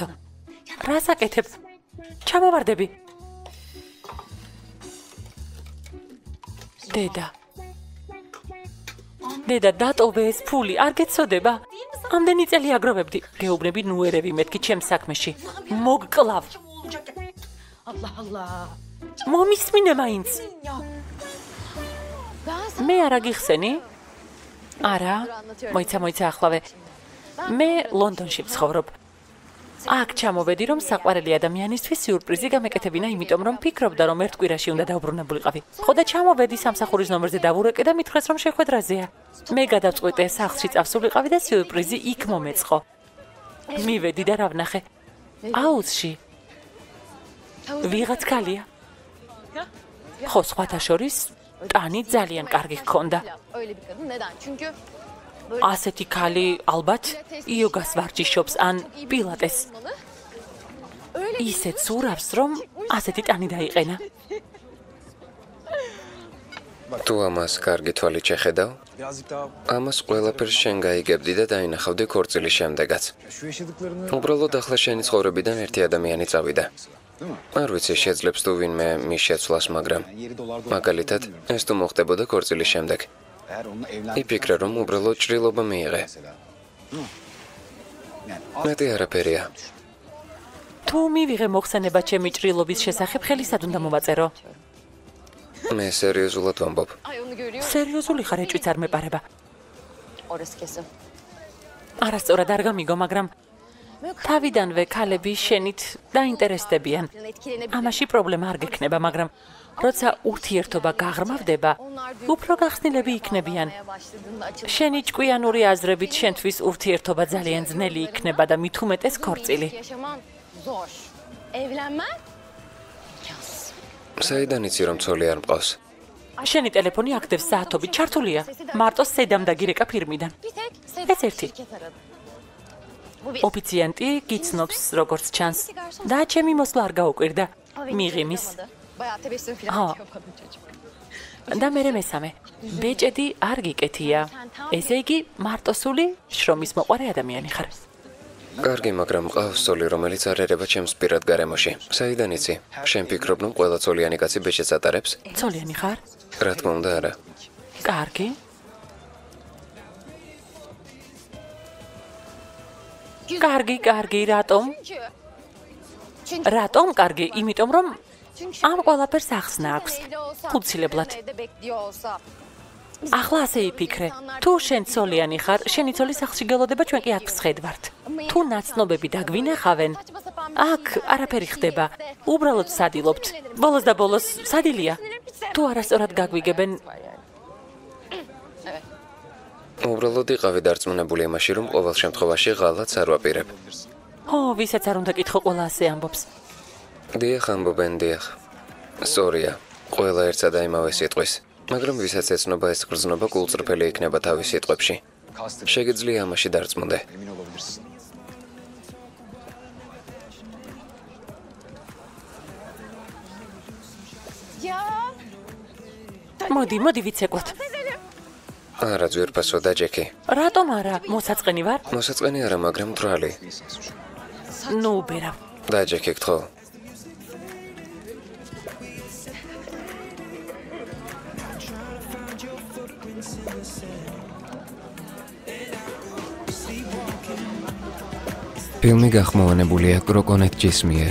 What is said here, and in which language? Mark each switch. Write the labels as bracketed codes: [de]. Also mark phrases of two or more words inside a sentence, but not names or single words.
[ka] რას აკეთებ? ჩამოვარდები. დედა. დედა, დატოვე ეს ფული, არ გეცოდება? ამდენი წელი აგროვებდი. გეუბნები ნუ ერევი მეთქი ჩემს საქმეში. მოგკლავ. [tr] Kim olacak? Allah Allah. [ka] მომისმინე მაინც. [tr] Ya. [ka] მე არა გიხსენი? არა. მოიცა ახლავე. მე ლონდონში ვცხოვრობ. აქ ჩამოვედი, რომ საყვარელი ადამიანისთვის სიურპრიზი გამეკეთებინა, იმიტომ რომ ფიქრობდა, რომ ერთ კვირაში უნდა დავბრუნებულიყავი. ხო და ჩამოვედი სამსახურის ნომერზე დავურეკე და მითხრეს, რომ შეხვედრაზეა. მე გადავწყვიტე სახლში წავსულიყავი და სიურპრიზი იქ მომეწყო. მივედი და რა ვნახე? აუზში. ვიღაც ქალია. ხო, სხვათა შორის, ტანი ძალიან კარგი ჰქონდა. [tr] Öyle bir kadın. Neden? Çünkü [ka] ასეთი ქალი ალბათ იოგას ვარჯიშობს ან პილატეს. [tr] öyle [ka] ისეთ სურავს, რომ ასეთი ტანი დაიყენა. თუ ამას კარგი თვალით შეხედავ, [tr] Birazcık daha [ka] ამას ყველაფერს შენ გაიგებდი და დაინახავდი ქორწილის შემდეგაც. [tr] şu yaşadıklarını [ka] უბრალოდ ახლა შენი ცხოვრებიდან ერთი ადამიანი წავიდა. [tr] değil mi? [ka] არ ვიცი, შეძლებს თუ ვინმე მის შეცვლას, მაგრამ [tr] Yani yeri dolarda [ka] მაგალითად, ეს თუ მოხდებოდა ქორწილის შემდეგ. [tr] eğer onunla evlen [ka] იფიქრე, რომ უბრალოდ ჭრილობა მიიღე. [tr] mesela. Değil mi? Yani [ka] მეტი არაფერია. თუ მივიღე მოხსენება ჩემი ჭრილობის შესახებ, ხელისად უნდა მოვაწერო. მე სერიოზულად ვამბობ. [tr] ay onu görüyor. [ka] სერიოზული ხარ, ეჭვიც არ მეპარება. [tr] Orası kesin. [ka] არასწორად არ გამიგო, მაგრამ თავიდანვე ქალები შენით დაინტერესდებიან. [tr] Etkilenebilir. [ka] ამაში პრობლემა არ გექნება, მაგრამ როცა ურთიერთობა გაღრმავდება, უფრო გახსნილები იქნებიან. [tr] Yapmaya başladığında açılır. [ka] შენი ჭკვიანური აზრებით შენთვის ურთიერთობა ძალიან ძნელი იქნება და მით უმეტეს ქორწილი. [tr] Yaşaman zor. Evlenmen [ka] საიდან იცი, რომ ცოლი არ მყავს? შენი ტელეფონი აქტებს საათობით ჩართულია. მარტო სედამ დაგირეკა ფირმიდან. [tr] bir tek [ka] ეს ერთი. [tr] şirket aradı. Bu bir. [ka] ოფიციანტი გიცნობს როგორც ჩანს და ჩემი მოსვლა არ გაუკვირდა. მიღიმის. [tr] Bayağı tebessüm Ha. falan yapamadı çocuk. [ka] და მერე მესამე. ბეჭედი არ გიკეთია. ესე იგი, მარტოსული შრომის მოყარე ადამიანი ხარ. კარგი, მაგრამ მყავს ცოლი, რომელიც არ ერება ჩემს პირად გარემოში. საიდან იცი? შენ ფიქრობ, რომ ყველა ცოლიანი კაცი ბეჭედს ატარებს? ცოლიანი ხარ? რა თქმა უნდა, არა. კარგი. კარგი, რატომ? [tr] Çünkü [ka] რატომ კარგი? იმიტომ რომ [tr] çünkü [ka] ამ ყველაფერს ახსნა აქვს. [tr] evli olsa, [ka] ხუთცილებლად. [tr] evde bekliyor olsa. [ka] ახლა ასე იფიქრე. თუ შენ ცოლიანი ხარ, შენი ცოლი სახლში გელოდება, ჩვენ კი აქ ვსხედვართ. თუ ნაცნობები დაგვინახავენ, [tr] Saçma sapan [ka] აქ არაფერი ხდება. უბრალოდ სადილობთ. ბოლოს და ბოლოს სადილია. თუ არასწორად გაგვიგებენ, უბრალოდ იყავი დარწმუნებული იმაში, რომ ყოველ შემთხვევაში ღალატს არ ვაპირებ. ო, ვისაც არ უნდა კითხო, ყველა ასე ამბობს. დიახ, ამბობენ, დიახ. სწორია, ყველა ერთსა და იმავე სიტყვის. მაგრამ ვისაც ეცნობა ეს გრძნობა გულწრფელი იქნება თავის სიტყვებში. შეგიძლია ამაში დარწმუნდე. [tr] Emin olabilirsin. Ya. [ka] მოდი ვიცეკვოთ. არა ძვირფასო და ჯეკი. რატომ არა? მოსაწყენი ვარ? მოსაწყენი არა, მაგრამ მტრალი. ნუ ბერა. და ჯეკი გთხოვ. ფილმი გახმოვანებულია კროკონეტ-ჯის მიერ.